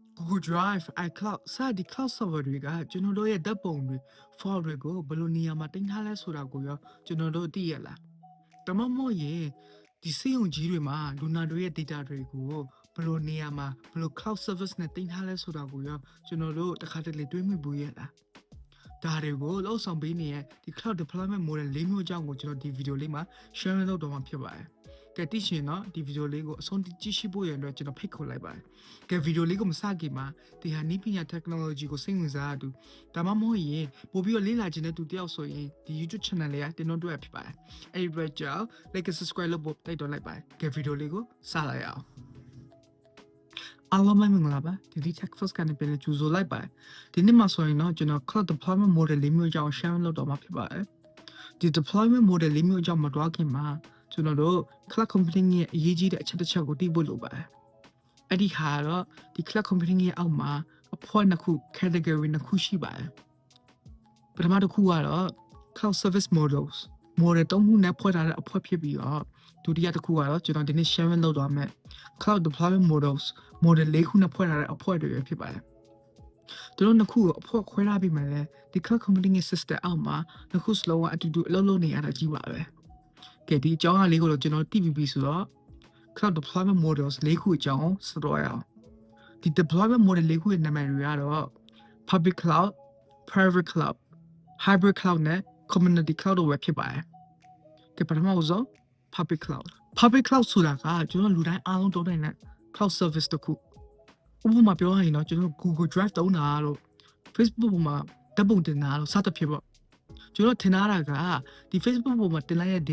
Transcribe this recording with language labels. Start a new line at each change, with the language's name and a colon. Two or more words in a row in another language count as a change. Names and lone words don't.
Burmese: Google Drive iCloud စတဲ့
English: cloud server
Burmese: တွေကကျွန်တော်တို့ရဲ့ဓာတ်ပုံတွေ file တွေကိုဘယ်လိုနေရာမှာတင်ထားလဲဆိုတာကိုရောကျွန်တော်တို့သိရလားဒါမှမဟုတ်ရင်ဒီစေယုံကြီးတွေမှာလူ နာတွေရဲ့ data တွေကိုဘယ်လိုနေရာမှာဘယ်လို
English: cloud service
Burmese: နဲ့တင်ထားလဲဆိုတာကိုရောကျွန်တော်တို့တစ်ခါတလေတွေးမိဘူးရဲ့လားဒါတွေကို လောက်ဆောင်ပေးနေတဲ့ဒီ
English: cloud deployment model
Burmese: ၄မျိုးအကြောင်းကိုကျွန်တော်ဒီ video လေးမှာ share လုပ်တော့မှာဖြစ်ပါတယ်ကဲသိရှင်တော့ဒီ video လေးကိုအဆုံးထိကြည့်ရှုဖို့ရတဲ့ကျွန်တော်ဖိတ်ခေါ်လိုက်ပါတယ်ကဲ video လေးကိုမစခင်မှာဒီဟာနည်းပညာ technology ကိုစိတ်ဝင်စားသူဒါမှမဟုတ်ရင်ပို့ပြီးတော့လေ့လာခြင်းတဲ့သူတယောက်ဆိုရင်ဒီ YouTube channel လေးကတင်တော့တွေ့ဖြစ်ပါတယ်အဲ့ဒီအတွက်ကြောင့်
English: like subscribe
Burmese: လုပ်ဖို့တိုက်တွန်းလိုက်ပါတယ်ကဲ video လေးကိုစလိုက်အောင်အားလုံးမင်္ဂလာ ပါဒီ Tech First ကနေပြန်ကြိုဆိုလိုက်ပါတယ်ဒီနေ့မှာဆိုရင်တော့ကျွန်တော်
English: cloud deployment model
Burmese: ၄မျိုးအကြောင်း share လုပ်တော့မှာဖြစ်ပါတယ်ဒီ
English: deployment model
Burmese: ၄ မျိုးအကြောင်းမတွားခင်မှာကျွန်တော်တို့
English: cloud computing
Burmese: ရဲ့အရေးကြီးတဲ့အချက်တစ်ချက်ကိုသိဖို့လိုပါတယ်အဲ့ဒီဟာတော့ဒီ
English: cloud computing
Burmese: ရဲ့အောက်မှာအဖွဲ့နှစ်ခု category နှစ်ခုရှိပါတယ်ပထမတစ်ခုကတော့
English: cloud service models model
Burmese: ၃ခုနဲ့ဖွဲ့ထားတဲ့အဖွဲ့ဖြစ်ပြီးတော့ဒုတိယတစ်ခုကတော့ကျွန်တော်ဒီနေ့ sharing လုပ်သွားမယ်
English: cloud deployment models model
Burmese: ၄ခုနဲ့ဖွဲ့ထားတဲ့အဖွဲ့တွေဖြစ်ပါတယ်တို့နှစ်ခုကိုအဖွဲ့ခွဲထားပြီးမှလည်းဒီ
English: cloud computing
Burmese: ရဲ့ system အောက်မှာနှစ်ခုစလုံးကအတူတူ အလုပ်လုပ်နေရတာကြီးပါပဲကဲဒီအကြောင်းအရာလေးကိုတော့ကျွန်တော်သိပြီးဆိုတော့
English: cloud deployment models
Burmese: ၄ခုအကြောင်း စတော့ရအောင်ဒီ
English: deployment model
Burmese: ၄ခုရဲ့နာမည်တွေကတော့
English: public cloud private cloud hybrid cloud
Burmese: နဲ့
English: community cloud
Burmese: တို့ပဲဖြစ်ပါတယ်ကဲပထမဆုံး
English: public cloud
Burmese: ဆိုတာကကျွန်တော်လူတိုင်းအားလုံးသုံးနိုင်တဲ့
English: cloud service
Burmese: တစ်ခုဥပမာပြောရရင်တော့ကျွန်တော် Google Drive သုံးတာလို့ Facebook ပေါ်မှာဓာတ်ပုံတင်တာလို့စသဖြင့်ပေါ့ကျွန်တော်ထင်ထားတာကဒီ Facebook ပေါ်မှာတင်လိုက်တဲ့